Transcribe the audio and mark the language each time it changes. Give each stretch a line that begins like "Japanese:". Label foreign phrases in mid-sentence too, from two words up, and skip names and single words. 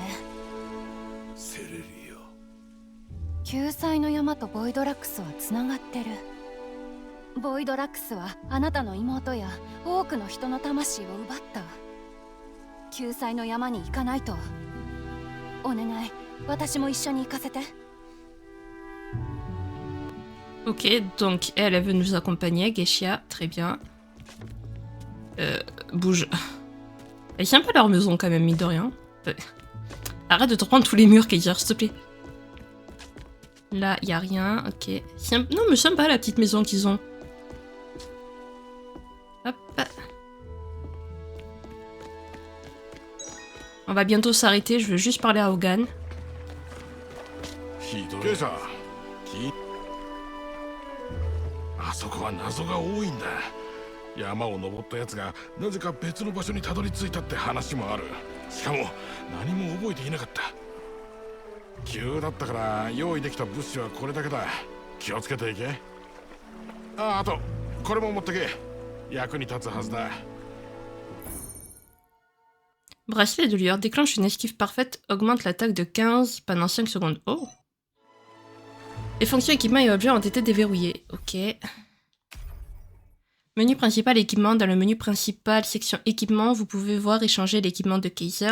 Japanese: セレリア。救済の山とボイドラックスはつながってる。 ボイドラックスはあなたの妹や多くの人の魂を奪った。救済の山に行かないと。お願い、私も一緒に行かせて。
French: Ok, donc elle veut nous accompagner, Geisha, très bien. Bouge. Elle tient pas leur maison quand même, mine de rien. Arrête de te prendre tous les murs, Kaiser, s'il te plaît. Là, y a rien, ok. Non, mais sympa la petite maison qu'ils ont. Hop. On va bientôt s'arrêter, je veux juste parler à Hogan.
Japanese: あそこは謎が多いんだ。山を登ったやつがなぜか別の場所にたどり着いたって話もある。しかも何も覚えていなかった。急だったから用意できた物資はこれだけだ。気をつけていけ。あとこれも持ってけ。役に立つはずだ。
French: Bracelet de lueur déclenche une esquive parfaite, augmente l'attaque de 15 pendant 5 secondes. Oh! Les fonctions équipements et objets ont été déverrouillées. Ok. Menu principal équipement. Dans le menu principal, section équipement, vous pouvez voir et changer l'équipement de Kaiser.